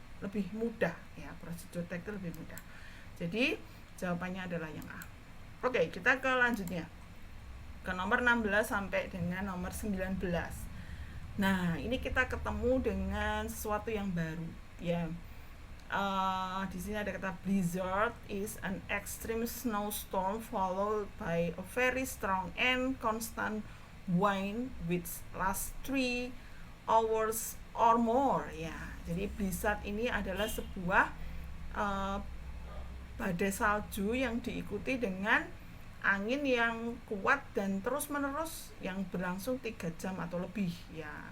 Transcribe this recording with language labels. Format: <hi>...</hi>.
<id>Lebih mudah ya, prosedur text itu lebih mudah. Jadi jawabannya adalah yang A. Oke, kita ke lanjutnya. Ke nomor 16 sampai dengan nomor 19. Nah, ini kita ketemu dengan sesuatu yang baru ya. Di sini ada kata</id> <en>blizzard is an extreme snowstorm followed by a very strong and constant wind which lasts 3 hours or more ya.</en> <id>Jadi blizzard ini adalah sebuah badai salju yang diikuti dengan angin yang kuat dan terus menerus yang berlangsung 3 jam atau lebih ya.</id>